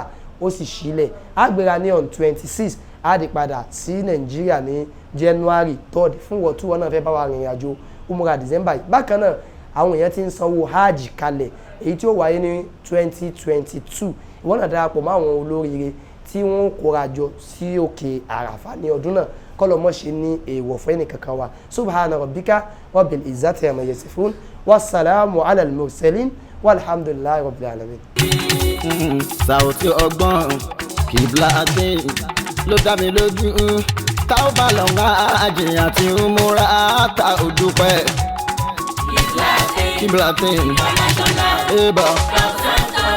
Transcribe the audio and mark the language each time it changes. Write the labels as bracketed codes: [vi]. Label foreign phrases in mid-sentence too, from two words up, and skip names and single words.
[yo] ó sì ṣílẹ̀ á gbéra ní on 26 á di padà sí Nàìjíríà ní January 3rd fún wọ́n tí wọ́n náà fẹ́ bá wa rìnrìn àjò umrah December yìí bákan náà àwọn èèyàn ti ń sanwó hajj kalẹ̀ èyí tí ó wáyé ní 2022 ìwọ́n náà darapọ̀ mọ́ àwọn olóríire tí wọ́n kóra jọ sí òkè àràfà ní ọdún náà kọ́lọ́mọ́ ṣe ní èèwọ̀ fún ẹnì kankan wa [ar] سبحان ربك رب العزة عما يصفون والسلام على المرسلين والحمد لله رب العالمين. [yo] Sauti ọgbọ́n Qiblatyn ló dá mi lójú tá ó bá lọ ń Hajj àti Umrah tá ò dúpẹ́. Qiblatyn International Travels Tours.